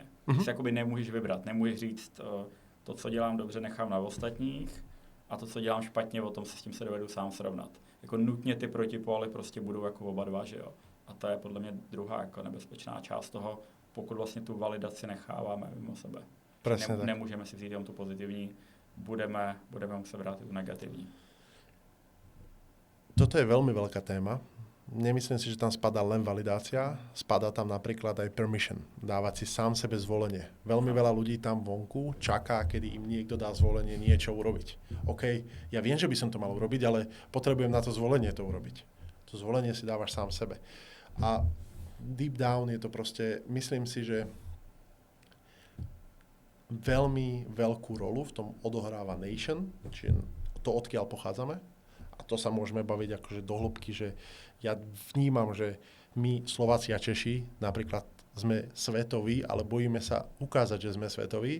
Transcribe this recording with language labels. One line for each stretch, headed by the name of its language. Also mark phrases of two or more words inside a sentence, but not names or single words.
Czech: Ty si jakoby nemůžeš vybrat, nemůžeš říct, to, co dělám dobře, nechám na ostatních a to, co dělám špatně, o tom se s tím se dovedu sám srovnat. Jako nutně ty protipóly prostě budou jako oba dva, že jo. A to je podle mě druhá jako nebezpečná část toho, pokud vlastně tu validaci necháváme mimo sebe. Nemůžeme si vzít jenom tu pozitivní, budeme muset brát tu negativní.
Slovak: Toto je veľmi veľká téma. Nemyslím si, že tam spadá len validácia, spadá tam napríklad aj permission, dávať si sám sebe zvolenie. Veľmi veľa ľudí tam vonku čaká, kedy im niekto dá zvolenie niečo urobiť. OK, ja viem, že by som to mal urobiť, ale potrebujem na to zvolenie to urobiť. To zvolenie si dávaš sám sebe. A
English: deep down
Slovak: je to proste, myslím si, že veľmi veľkú rolu v tom odohráva nation, čiže to, odkiaľ pochádzame. A to sa môžeme baviť akože do hĺbky, že ja vnímam, že my Slováci a Češi napríklad sme svetoví, ale bojíme sa ukázať, že sme svetoví.